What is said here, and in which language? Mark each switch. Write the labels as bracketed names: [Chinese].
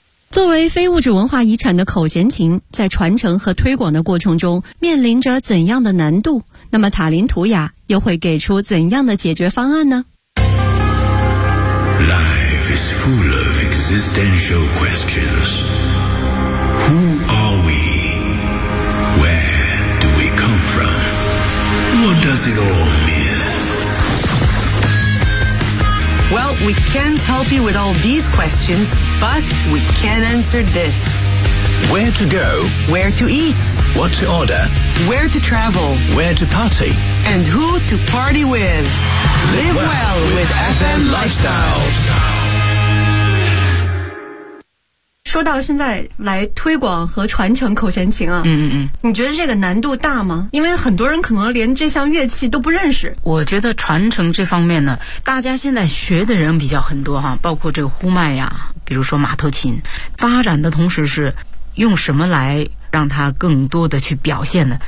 [Chinese] 作为非物质文化遗产的口弦琴，在传承和推广的过程中面临着怎样的难度？那么塔林图雅又会给出怎样的解决方案呢？ [English] Life is full of existential questions. Who are we? Where do we come from? What does it all mean? Well, we can't help you with all these questions, but we can answer this. Where to go? Where to eat? What to order? Where to travel? Where to party? And who to party with? Live well with FM Lifestyle. [Chinese] 说到现在来推广和传承口弦琴啊，你觉得这个难度大吗？因为很多人可能连这项乐器都不认识。我觉得传承这方面呢，大家现在学的人比较很多哈，包括这个呼麦呀，比如说马头琴，发展的同时是用什么来让它更多的去表现呢？